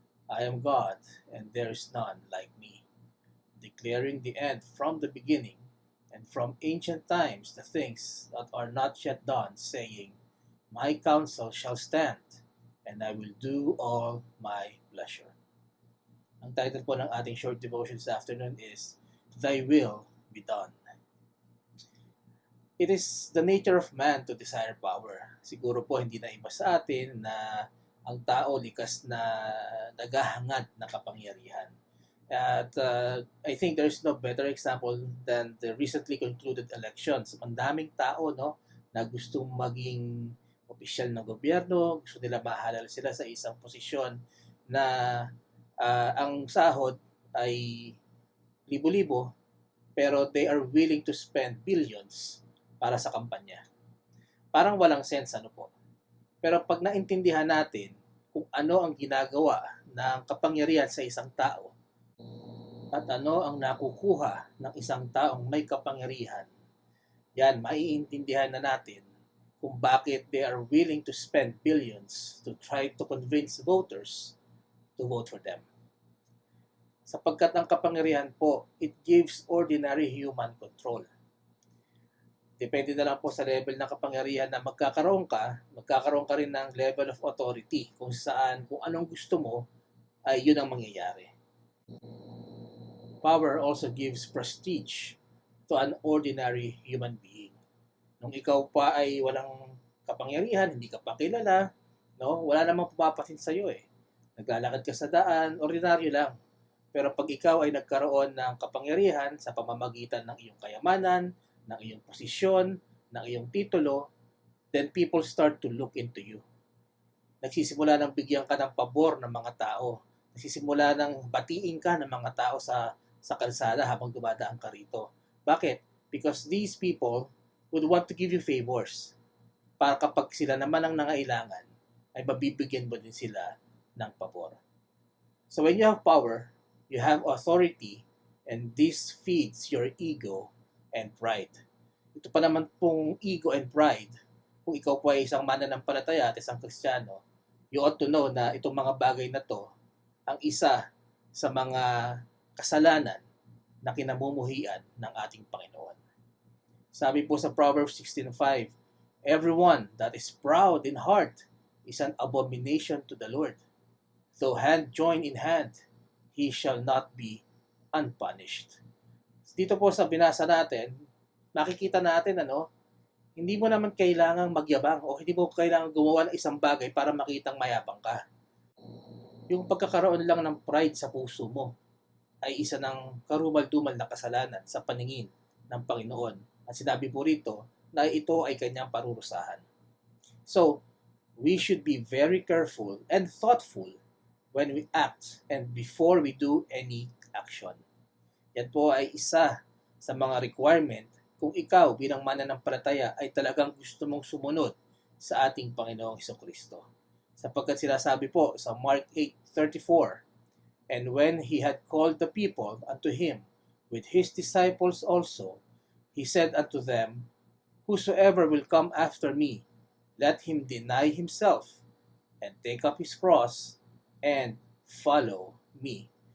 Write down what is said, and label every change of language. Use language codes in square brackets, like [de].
[en] I am God, and there is none like me, declaring the end from the beginning, and from ancient times the things that are not yet done, saying, My counsel shall stand, and I will do all my pleasure. [tl] Ang title po ng ating short devotion [en] this afternoon is, Thy Will Be Done. It is the nature of man to desire power. [tl] Siguro po hindi na iba sa atin na ang tao likas na naghahangad ng kapangyarihan. [en] At I think there's no better example than the recently concluded elections. [tl] Ang daming tao na gustong maging opisyal ng gobyerno, gusto nila mahalal sila sa isang posisyon na ang sahod ay libo-libo, pero [en] they are willing to spend billions [tl] para sa kampanya. Parang walang sense po. Pero pag naintindihan natin kung ano ang ginagawa ng kapangyarihan sa isang tao at ano ang nakukuha ng isang taong may kapangyarihan, yan, maiintindihan na natin kung bakit [en] they are willing to spend billions to try to convince voters to vote for them. [tl] Sapagkat ang kapangyarihan po, [en] it gives ordinary human control. [tl] Depende na lang po sa level ng kapangyarihan na magkakaroon ka rin ng level of authority kung saan, kung anong gusto mo, ay yun ang mangyayari. [en] Power also gives prestige to an ordinary human being. [tl] Nung ikaw pa ay walang kapangyarihan, hindi ka pa kilala, wala namang pumapasin sa'yo eh. Naglalakad ka sa daan, ordinaryo lang. Pero pag ikaw ay nagkaroon ng kapangyarihan sa pamamagitan ng iyong kayamanan, ng iyong posisyon, ng iyong titulo, [en] then people start to look into you. [tl] Nagsisimula ng bigyan ka ng pabor ng mga tao. Nagsisimula ng batiin ka ng mga tao sa kalsada habang dumadaan ka rito. Bakit? [en] Because these people would want to give you favors. [tl] Para kapag sila naman ang nangailangan, ay mabibigyan mo din sila ng pabor. [en] So when you have power, you have authority, and this feeds your ego and pride. [tl] Ito pa naman pong ego and pride, kung ikaw po ay isang mananampalataya at isang Kristiyano, [en] you ought to know [tl] na itong mga bagay na to, ang isa sa mga kasalanan na kinamumuhian ng ating Panginoon. Sabi po sa [en] Proverbs 16:5, Everyone that is proud in heart is an abomination to the Lord. Though hand join in hand, he shall not be unpunished. [tl] Dito po sa binasa natin, nakikita natin hindi mo naman kailangang magyabang o hindi mo kailangang gumawa ng isang bagay para makitang mayabang ka. Yung pagkakaroon lang ng pride sa puso mo ay isa ng karumal-dumal na kasalanan sa paningin ng Panginoon. At sinabi po rito na ito ay kanyang parurusahan. [en] So, we should be very careful and thoughtful when we act and before we do any action. [tl] Yan po ay isa sa mga requirement kung ikaw bilang mananampalataya ay talagang gusto mong sumunod sa ating Panginoong Hesukristo. Sapagkat sinasabi po sa [en] Mark 8:34, And when he had called the people unto him with his disciples also, he said unto them, Whosoever will come after me, let him deny himself, and take up his cross, and follow me.